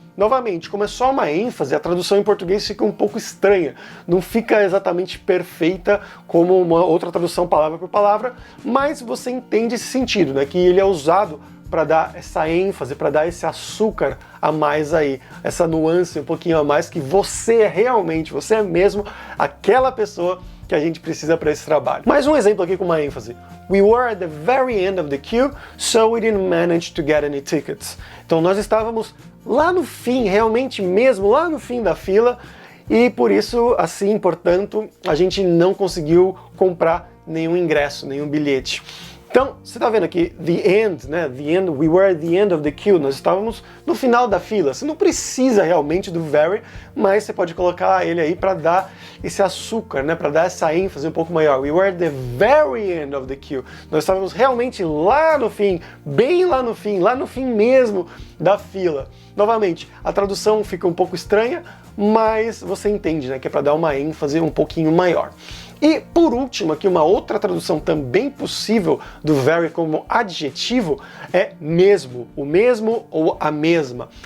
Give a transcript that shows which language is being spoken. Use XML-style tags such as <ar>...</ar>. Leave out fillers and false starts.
<pt>Novamente, como é só uma ênfase, a tradução em português fica um pouco estranha, não fica exatamente perfeita como uma outra tradução palavra por palavra, mas você entende esse sentido, né? Que ele é usado para dar essa ênfase, para dar esse açúcar a mais aí, essa nuance um pouquinho a mais, que você é realmente, você é mesmo aquela pessoa que a gente precisa para esse trabalho. Mais um exemplo aqui com uma ênfase.</pt> <en>We were at the very end of the queue, so we didn't manage to get any tickets.</en> <pt>Então nós estávamos lá no fim, realmente mesmo, lá no fim da fila, e por isso, assim, portanto, a gente não conseguiu comprar nenhum ingresso, nenhum bilhete. Então, você está vendo aqui,</pt> <en>the end,</en> <pt>né?</pt> <en>The end, we were at the end of the queue.</en> <pt>Nós estávamos no final da fila. Você não precisa realmente do very, mas você pode colocar ele aí para dar esse açúcar, né? Para dar essa ênfase um pouco maior.</pt> <en>We were at the very end of the queue.</en> <pt>Nós estávamos realmente lá no fim, bem lá no fim mesmo da fila. Novamente, a tradução fica um pouco estranha, mas você entende, né? Que é para dar uma ênfase um pouquinho maior. E, por último, aqui uma outra tradução também possível do very como adjetivo é mesmo, o mesmo ou a mesma.</pt>